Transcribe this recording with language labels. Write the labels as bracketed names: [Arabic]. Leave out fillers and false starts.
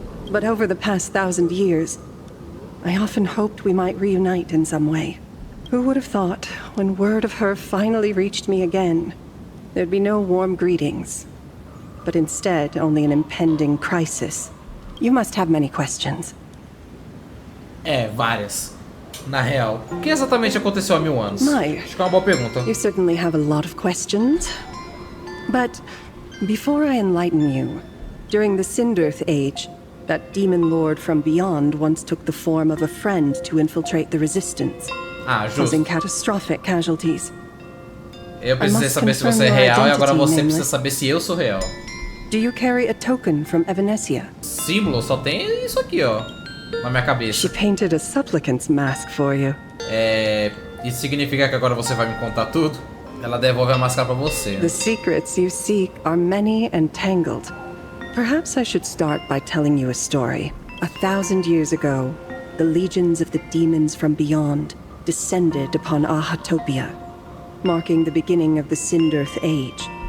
[English] But over the past 1,000 years, I often hoped we might reunite in some way. Who would have thought, when word of her finally reached me again, there'd be no warm greetings, but instead only an impending crisis. You must have many questions. [Portuguese] Várias. Na real, o que exatamente aconteceu há 1000 anos? Acho que é uma boa pergunta. [English] You certainly have a lot of questions. But before I enlighten you, during the Sindirth Age, that demon lord from beyond once took the form of a friend to infiltrate the resistance, causing catastrophic casualties. [Portuguese] Eu precisei saber se você é real e agora você precisa saber se eu sou real. [English] Do you carry a token from Evanesia? [Portuguese] Símbolo? Só tem isso aqui, ó, na minha cabeça. [English] She painted a supplicant's mask for you. [Portuguese] Isso significa que agora você vai me contar tudo? Ela devolve a máscara pra você. [English] The secrets you seek are many and tangled. Perhaps I should start by telling you a story. 1,000 years ago, the legions of the demons from beyond descended upon Ahatopia, marking the beginning of the Sindirth Age.